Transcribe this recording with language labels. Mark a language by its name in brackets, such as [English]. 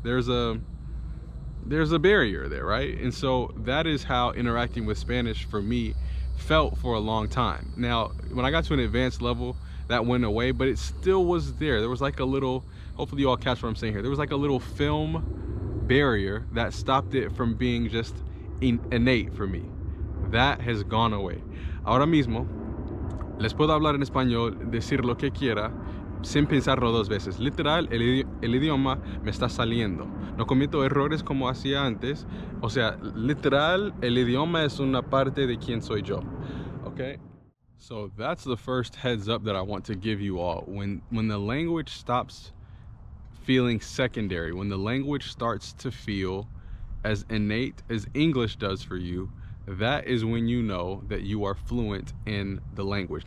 [English] There's a barrier there, right? And so that is how interacting with Spanish for me felt for a long time. Now, when I got to an advanced level, that went away, but it still was there. There was like a little, hopefully you all catch what I'm saying here. There was like a little film barrier that stopped it from being just innate for me. That has gone away. [Spanish] Ahora mismo, les puedo hablar en español, decir lo que quiera, sin pensarlo 2 veces. Literal, el idioma me está saliendo. No cometo errores como hacía antes. O sea, literal, el idioma es una parte de quien soy yo. [English] Okay? So that's the first heads up that I want to give you all. When the language stops feeling secondary, when the language starts to feel as innate as English does for you, that is when you know that you are fluent in the language.